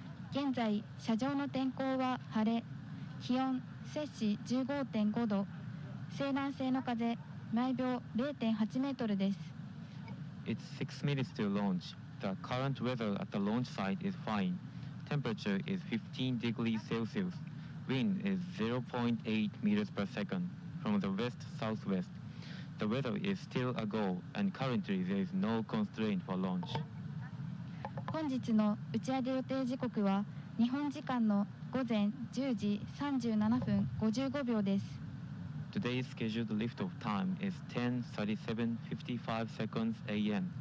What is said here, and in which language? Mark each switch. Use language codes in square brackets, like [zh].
[ja] 現在、射場の天候は晴れ、気温摂氏 15.5 度、西南西の風、毎秒 0.8 メートルです。 [en] It's 6 minutes to launch. The current weather at the launch site is fine. Temperature is 15 degrees Celsius. Wind is 0.8 meters per second from the west-southwest. The weather is still a go, and currently there is no constraint for launch. [ja] 本日の打ち上げ予定時刻は日本時間の午前10時37分55秒です。 [en] Today's scheduled liftoff time is 10:37:55 seconds a.m.